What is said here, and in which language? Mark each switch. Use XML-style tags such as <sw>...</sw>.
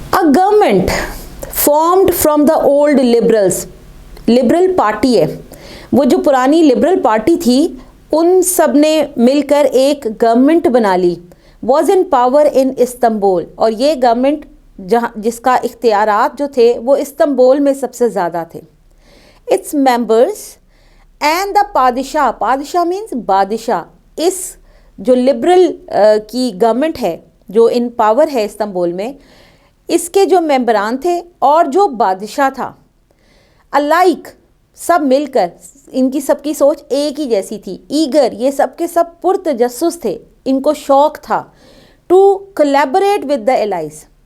<en>A government formed from the old liberals،</en> <ur>liberal party ہے، وہ جو پرانی لبرل پارٹی تھی ان سب نے مل کر ایک گورنمنٹ بنا لی.</ur> <en>was in power in Istanbul,</en> <ur>اور یہ گورنمنٹ جس کا اختیارات جو تھے وہ استنبول میں سب سے زیادہ تھے.</ur> <en>It's members and the پادشاہ means بادشاہ.</en> <ur>اس جو لبرل کی گورنمنٹ ہے جو ان پاور ہے استنبول میں، اس کے جو ممبران تھے اور جو بادشاہ تھا، الائک سب مل کر، ان کی سب کی سوچ ایک ہی جیسی تھی. ایگر، یہ سب کے سب پرتجسس تھے، ان کو شوق تھا</ur> <en>To collaborate with the allies.</en>